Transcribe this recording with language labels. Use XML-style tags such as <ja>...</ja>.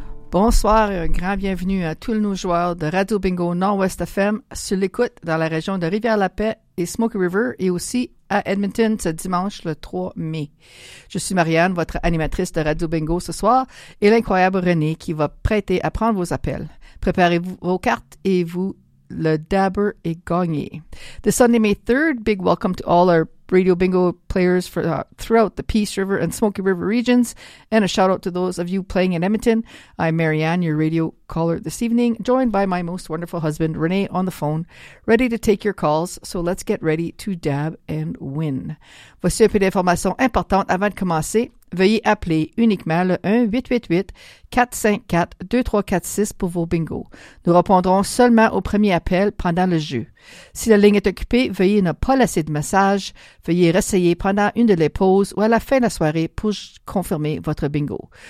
<fr>Bonsoir et un grand bienvenue à tous nos joueurs de Radio Bingo Nord-Ouest FM sur l'écoute dans la région de Rivière-la-Paix et Smoky River et aussi à Edmonton ce dimanche le 3 mai. Je suis Marianne, votre animatrice de Radio Bingo ce soir et l'incroyable René qui va prêter à prendre vos appels. Préparez vos cartes et vous, le dabber est gagné.</fr> <en>This Sunday, May 3rd, big welcome to all our Radio Bingo players for throughout the Peace River and Smoky River regions, and a shout out to those of you playing in Edmonton. I'm Marianne, your radio caller this evening, joined by my most wonderful husband, Renee, on the phone, ready to take your calls. So let's get ready to dab and win.</en> <fr>Voici un peu d'informations importantes avant de commencer. Veuillez appeler uniquement le 1-888-454-2346 pour vos bingos. Nous répondrons seulement au premier appel pendant le jeu. Si la ligne est occupée, veuillez ne pas laisser de message. Veuillez réessayer pendant une de les pauses ou à la fin de la soirée pour confirmer votre bingo.</fr>